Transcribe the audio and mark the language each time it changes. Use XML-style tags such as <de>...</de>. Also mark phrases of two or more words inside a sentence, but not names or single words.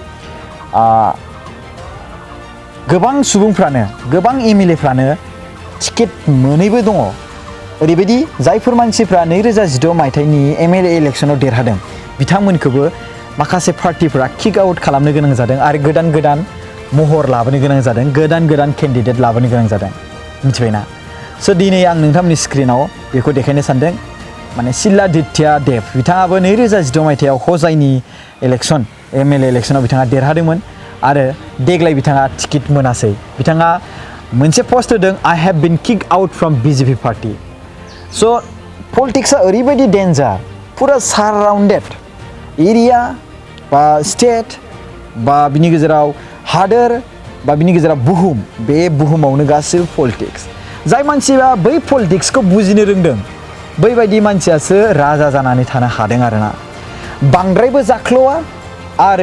<brx>गोबां सुबुंफ्रानो गोबां MLAफ्रानो टिकेट मोनैबो दङ ओरैबायदि जायफोर मानसिफ्रा 2016 मायथाइनि MLA इलेक्शनाव देरहादों बिथांमोनखौबो माखासे पार्टीफोरा</brx> <en>kick out</en> <brx>खालामनो गोनां जादों आरो गोदान महर लाबोनो गोनां जादों गोदान कैंडिडेट लाबोनो गोनां जादों मिथिबायना स' दिनै आं नोंथांमोननि स्क्रिनाव बेखौ देखायनो सानदों माने सिलादित्या देव बिथाङाबो 2016 मायथाइयाव हजाइनि इलेक्शन MLA इलेक्शनाव बिथाङा देरहादोंमोन आरो देग्लाय बिथाङा टिकेट मोनासै बिथाङा मोनसे पस्ट होदों</brx> <en>I have been kicked out from BJP party</en> <brx>स' पलिटिक्सआ ओरैबायदि डेन्जार पुरा</brx> <en>surrounded area</en> <brx>बा स्टेट बा बिनि गेजेराव हादोर बा बिनि गेजेराव बुहुम बे बुहुमावनो गासैबो पलिटिक्स जाय मानसिया बै पलिटिक्सखौ बुजिनो रोंदों बैबायदि मानसियासो राजा जानानै थानो हादों आरोना बांद्रायबो जाख्ल'आ आरो</brx>